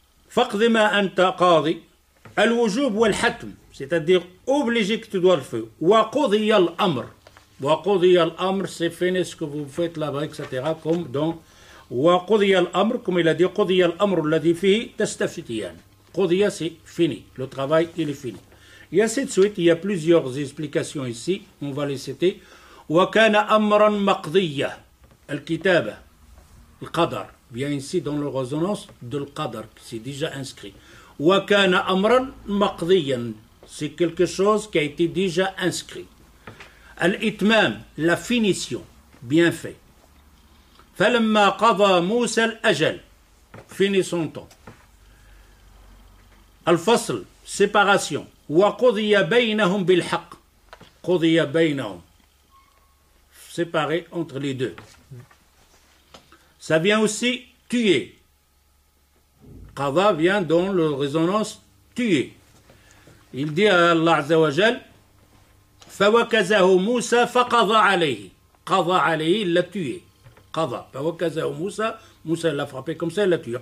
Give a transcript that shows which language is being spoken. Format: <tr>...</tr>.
<ar>فَقْضِ مَا أَنْتَ قَاضِ الْوُجُوبُ وَالْحَتْمُ,</ar> <fr>c'est-à-dire obligé que tu dois le faire.</fr> <ar>وَقُضِيَ الْأَمْرِ, وَقُضِيَ الْأَمْرِ,</ar> <fr>c'est fini ce que vous faites là-bas, etc. Comme donc</fr> <ar>وَقُضِيَ الْأَمْرِ,</ar> <fr>comme il a dit</fr> <ar>قُضِيَ الْأَمْرُ الَّذِي فِيهِ تَسْتَفْتِيَانِ.</ar> <fr>قُضِيَ, c'est fini, le travail il est fini. Et ainsi de suite, il y a plusieurs explications ici, on va les citer.</fr> <ar>وَكَانَ أَمْرًا مَقْضِيًّا, الْكِتَابَةِ, الْقَدَرِ,</ar> <fr>vient ici dans la résonance de l'qadar, c'est déjà inscrit.</fr> <ar>وَكَانَ أَمْرًا مَقْضِيًّا,</ar> <fr>c'est quelque chose qui a été déjà inscrit. الْإِتْمَامِ, la finition, bien fait.</fr> <ar>فَلَمَّا قَضَى مُوسَى الْأَجَلِ,</ar> <fr>fini son temps.</fr> <ar>الْفَصْل, séparation. وَقُضِيَ بَيْنَهُمْ بِالْحَقِّ, قُضِيَ بَيْنَهُمْ,</ar> <fr>séparé entre les deux. Ça vient aussi tuer. Qada vient dans la résonance tuer. Il dit à Allah Azza wa Jal</fr> <ar>فَوَكَزَهُ مُوسَى فَقَضَى عَلَيْهِ, قَضَى عَلَيْهِ,</ar> <fr>il l'a tué.</fr> <ar>قَضَى, فَوَكَزَهُ مُوسَى,</ar> <fr>Moussa l'a frappé comme ça, il l'a tué.</fr>